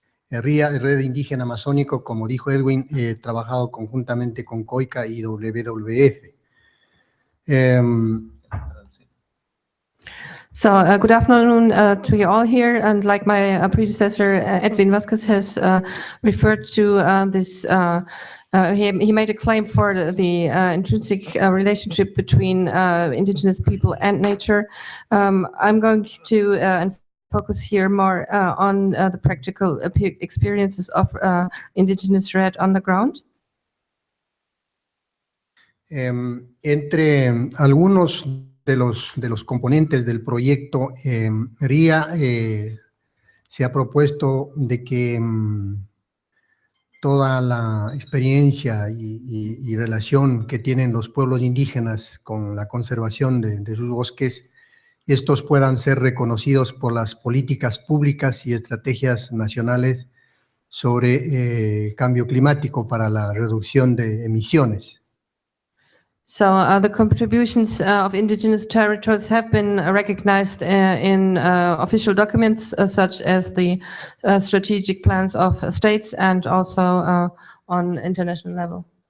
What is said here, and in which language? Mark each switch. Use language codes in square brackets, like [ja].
[es] RIA, Red Indígena Amazónico, como dijo Edwin, trabajado conjuntamente con COICA y WWF. [en] So good afternoon to you all here, and like my predecessor Edwin Vázquez has referred to this, he made a claim for the intrinsic relationship between indigenous people and nature. I'm going to focus here more on the practical experiences of Indigenous Red on the ground. [es] Entre algunos de los componentes del proyecto RIA se ha propuesto de que toda la experiencia y relación que tienen los pueblos indígenas con la conservación de sus bosques, estos puedan ser reconocidos por las políticas públicas y estrategias nacionales sobre cambio climático para la reducción de emisiones. [en] So the contributions of indigenous territories have been recognized in official documents such as the strategic plans of states and also on international level.